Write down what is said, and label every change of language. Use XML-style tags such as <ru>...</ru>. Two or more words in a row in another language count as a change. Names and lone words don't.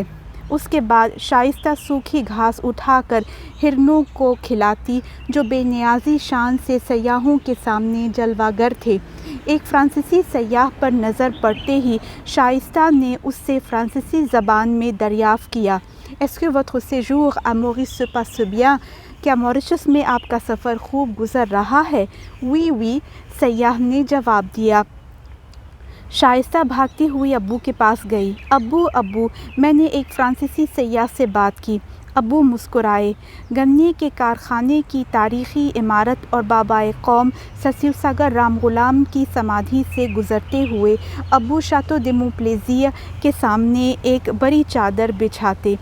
<ur>اس کے بعد شائستہ سوکھی گھاس اٹھا کر ہرنوں کو کھلاتی، جو بے نیازی شان سے سیاحوں کے سامنے جلوہ گر تھے. ایک فرانسیسی سیاح پر نظر پڑتے ہی شائستہ نے اس سے فرانسیسی زبان میں دریافت کیا,</ur> <fr>"Est-ce que votre séjour à Maurice se passe bien?"</fr> <ur>کیا ماریشس میں آپ کا سفر خوب گزر رہا ہے?</ur> <fr>"oui oui,"</fr> <ur>سیاح نے جواب دیا. شائستہ بھاگتی ہوئی ابو کے پاس گئی۔ "ابو ابو،" میں نے ایک فرانسیسی سیاح سے بات کی. ابو مسکرائے. گنے کے کارخانے کی تاریخی عمارت اور بابائے قوم سسیوساگر رام غلام کی سمادھی سے گزرتے ہوئے ابو شاتو دے مونپلیزیر کے سامنے ایک بڑی چادر بچھاتے.</ur>